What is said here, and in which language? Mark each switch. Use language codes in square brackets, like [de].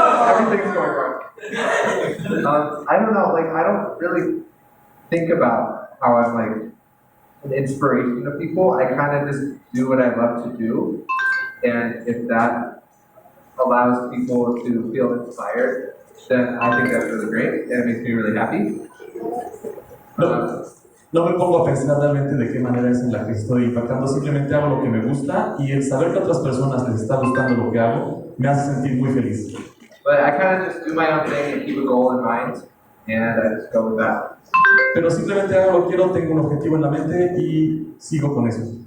[en] Everything's going wrong. I don't know, like, I don't really think about how I'm like an inspiration to people. I kind of just do what I love to do. And if that allows people to feel inspired, then I think that's really great and it makes me really happy. [es] No me pongo a pensar realmente de qué manera es en la que estoy impactando, simplemente hago lo que me gusta y el saber que a otras personas les está gustando lo que hago me hace sentir muy feliz. [en] But I kind of just do my own thing and keep a goal in mind, and I just go with that. [es] Pero simplemente hago lo que quiero, tengo un objetivo en la mente y sigo con eso.